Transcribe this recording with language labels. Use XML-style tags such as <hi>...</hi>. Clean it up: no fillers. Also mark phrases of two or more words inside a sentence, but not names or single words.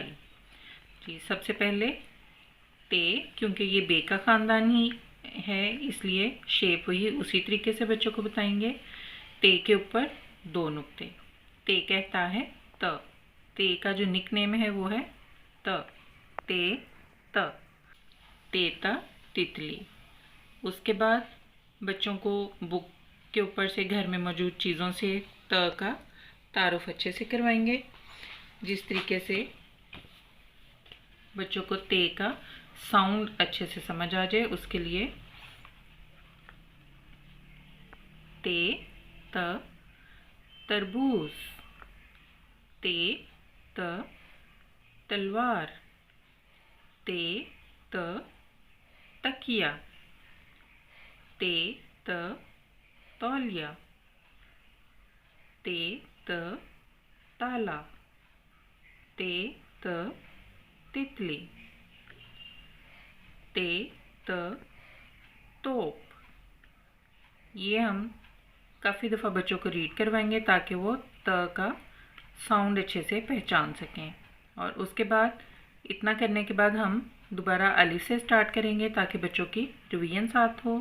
<ur>جی، سب سے پہلے تے، کیونکہ یہ بے کا خاندان ہی ہے اس لیے شیپ وہی اسی طریقے سے بچوں کو بتائیں گے. تے کے اوپر دو نقطے۔ تے کہتا ہے ت. تے کا جو</ur> <en>nick name</en> <ur>ہے وہ ہے ت۔ تے ت, تیتا تتلی. اس کے بعد بچوں کو بک کے اوپر سے گھر میں موجود چیزوں سے ت کا تعارف اچھے سے کروائیں گے، جس طریقے سے بچوں کو تے کا ساؤنڈ اچھے سے سمجھ آ جائے. اس کے لیے تے ت تربوز، تے ت تلوار، تے ت تکیہ، تے ت تولیہ, تے ت تالا، تے ت تتلی، تے ت توپ. یہ ہم کافی دفعہ بچوں کو ریڈ کروائیں گے تاکہ وہ ت کا ساؤنڈ اچھے سے پہچان سکیں. اور اس کے بعد اتنا کرنے کے بعد ہم دوبارہ الف سے اسٹارٹ کریں گے تاکہ بچوں کی ریویژن ساتھ ہو.</ur>